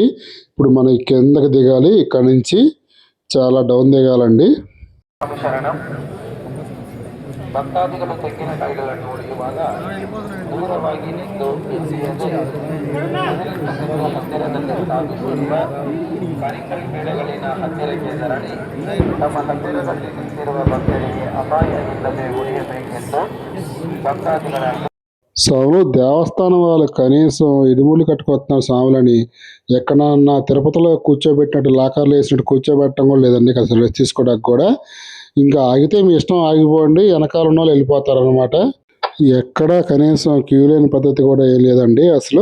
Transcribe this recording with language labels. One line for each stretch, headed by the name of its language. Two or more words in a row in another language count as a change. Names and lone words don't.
Telugu: ఇప్పుడు మనం కిందకి దిగాలి. ఇక్కడ నుంచి చాలా డౌన్ దిగాలండి.
Kannada: ಭಕ್ತಾದಿಗಳು ತೆಂಗಿನಕಾಯಿಗಳನ್ನು ಹೊಡೆಯುವಾಗ ದೂರವಾಗಿ ನಿಂತು ಹತ್ತಿರದಲ್ಲಿ ಸ್ಥಾಪಿಸಿರುವ ಕಾರಿಕಲ್ ಮೇಳೆಗಳಿನ ಹತ್ತಿರಕ್ಕೆ ತೆರಳಿ ತಮ್ಮ ಹತ್ತಿರದಲ್ಲಿ ನಿಂತಿರುವ ಭಕ್ತರಿಗೆ ಅಪಾಯವಿಲ್ಲದೆ ಉಳಿಯಬೇಕೆಂದು ಭಕ್ತಾದಿಗಳ
Telugu: స్వాములు దేవస్థానం వాళ్ళు కనీసం ఇడుములు కట్టుకొస్తున్నారు స్వాములని. ఎక్కడన్నా తిరుపతిలో కూర్చోబెట్టినట్టు లాకర్లు వేసినట్టు కూర్చోబెట్టడం కూడా లేదండి అసలు, రెస్ట్ తీసుకోవడానికి కూడా. ఇంకా ఆగితే మీ ఇష్టం ఆగిపోండి, వెనకాల ఉన్న వాళ్ళు వెళ్ళిపోతారు అనమాట. ఎక్కడ కనీసం క్యూ లేని పద్ధతి కూడా ఏం లేదండి అసలు.